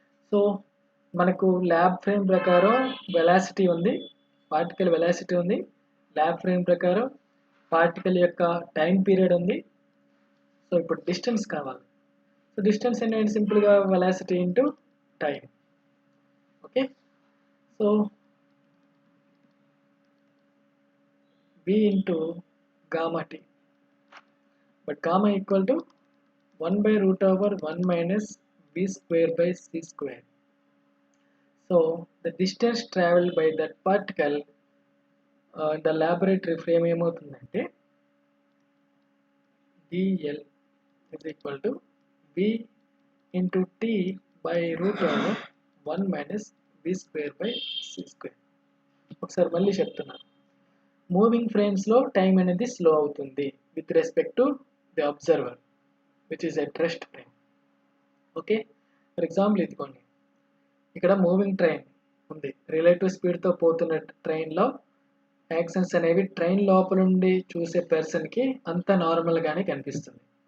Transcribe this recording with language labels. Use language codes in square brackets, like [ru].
[te] So మనకు lab frame ప్రకారం velocity ఉంది, పార్టికల్ వెలాసిటీ ఉంది. ల్యాబ్ ఫ్రేమ్ ప్రకారం పార్టికల్ యొక్క టైం పీరియడ్ ఉంది. సో ఇప్పుడు డిస్టెన్స్ కావాలి. సో డిస్టెన్స్ ఏంటంటే సింపుల్గా velocity into time. [en] Okay, so v into gamma t, but gamma equal to 1 by root over 1 minus v square by c square. So the distance traveled by that particle the laboratory frame [te] ఏమవుతుందంటే [en] dl is equal to v into t by root over 1 minus v square by c square. [te] ఒకసారి మళ్ళీ చెప్తున్నాను. Moving ఫ్రేమ్స్లో time అనేది slow అవుతుంది [en] With respect to the observer which is at rest frame. [te] Okay, for example ఇదిగోండి, ఇక్కడ moving train ఉంది. Relative స్పీడ్తో పోతున్న ట్రైన్లో యాక్షన్స్ అనేవి ట్రైన్ లోపల నుండి చూసే పర్సన్కి అంత నార్మల్గానే కనిపిస్తుంది.